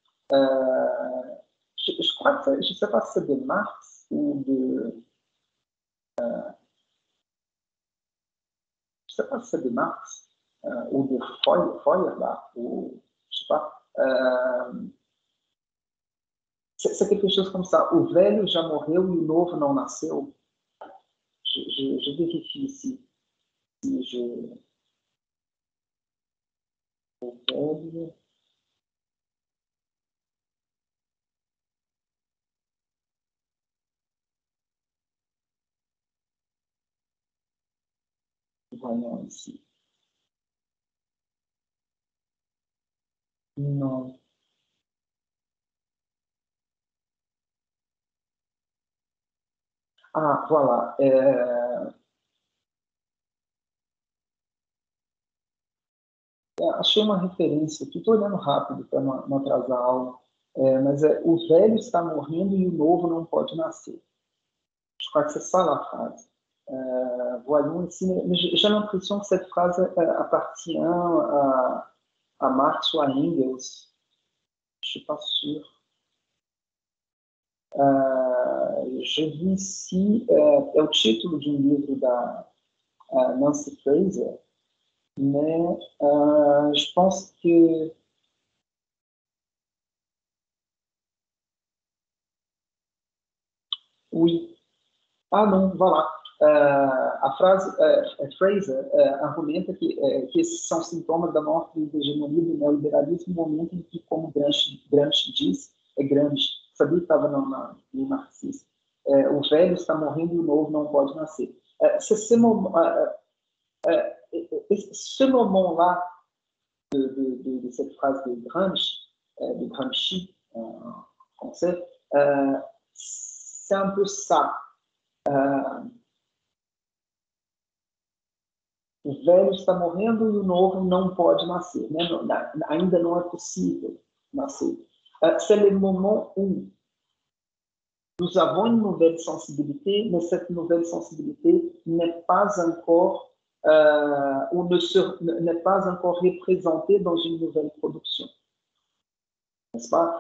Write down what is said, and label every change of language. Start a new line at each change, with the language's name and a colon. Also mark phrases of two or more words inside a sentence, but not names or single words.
French: Je crois que, je ne sais pas si c'est de Marx ou de... je ne sais pas si c'est de Marx ou de Feuerbach, ou je ne sais pas. C'est quelque chose comme ça.
Portuguese: O velho já morreu e o novo não nasceu.
French: Je vérifie ici. Si je...
Portuguese: O velho...
French: Voyons ici. Non. Ah, voilà.
Portuguese: Achei uma referência aqui, estou olhando rápido para não atrasar a aula, mas o velho está morrendo e o novo não pode nascer.
French: Je crois que c'est ça la phrase. Voyons ici, mais j'ai l'impression que cette phrase appartient à Marx ou à Engels. Je ne suis pas sûr. Je vis ici,
Portuguese: é o título de um livro da Nancy Fraser,
French: mais je pense que oui.
Portuguese: Ah, não, vá lá. A frase Fraser argumenta que esses são sintomas da morte da hegemonia do neoliberalismo no momento em que, como Gramsci diz, Gramsci, sabia que estava no marxismo. O velho está morrendo e o novo não pode nascer.
French: Ce moment-là de cette phrase de Gramsci en français, c'est un peu ça.
Portuguese: O velho está morrendo e o novo não pode nascer, né? Ainda não é possível nascer.
French: C'est le moment où nous avons une nouvelle sensibilité, mais cette nouvelle sensibilité n'est pas encore n'est pas encore représentée dans une nouvelle production. N'est-ce pas?